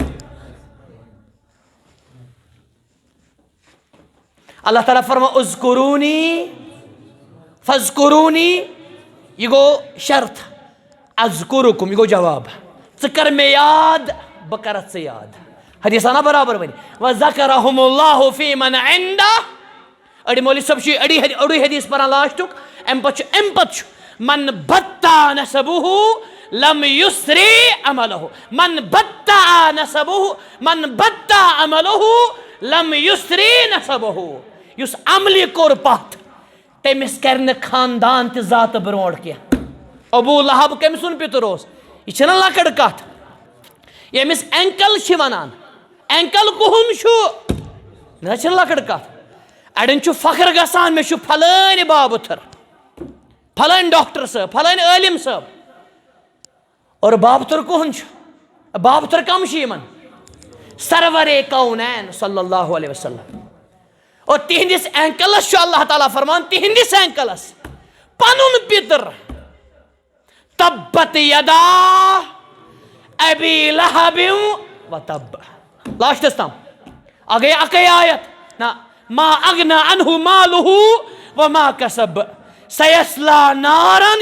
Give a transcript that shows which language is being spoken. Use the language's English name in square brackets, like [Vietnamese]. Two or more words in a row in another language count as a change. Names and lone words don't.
[Kashmiri] اللہ تعالیٰ فرماو [Arabic] اذکرونی فاذکرونی [Kashmiri] یہ گو شرط اذکرکم یہ گو جواب ژٕ کر مےٚ یاد بہٕ کرتھ ژٕ یاد. حدیث آنا برابر ونہِ [Arabic] وذکرہم اللہ فی من عندہ. [Kashmiri] أڑۍ مولوی صٲب چھُ أڑُے حدیث پران لاسٹُک امہِ پتہٕ چھُ [Arabic] من بطا نسبہ لم یسری عملہ. من بطا نسبہ من بطا عملہ لم یسری نسبہ. [Kashmiri] یُس عملہِ کوٚر پتھ تٔمِس کرِ نہٕ خاندان تہِ ذاتہٕ برونٛٹھ کینٛہہ. ابوٗ لہب کٔمۍ سُنٛد پِتُر اوس؟ یہِ چھَنہ لۄکٕٹ کتھ. ییٚمِس اینکل چھِ ونان اینکل کُہُنٛد چھُ نہ حظ چھَنہٕ لۄکٕٹ کتھ. اڑٮ۪ن چھُ فخر گژھان مےٚ چھُ پھلٲنۍ بابُتھٕر پھلٲنۍ ڈاکٹر صٲب پھلٲنۍ عٲلِم صٲب. اور بابُتھٕر کُہُنٛد چھُ؟ بابُتھٕر کم چھِ یِمن؟ [Urdu] سرورے کونین [Arabic] صلی اللہ علیہ وسلم. [Kashmiri] اور تِہنٛدِس اینکلس چھُ اللہ تعالیٰ فرمان تِہنٛدِس اینکلس پنُن پِتٕر [Arabic] تبت یدا ابی لہب وتب [Kashmiri] لاسٹس تام. گٔے اکے آیت نہ [Arabic] ما اغنى عنہ مالہ وما کسب سیصلی نارن.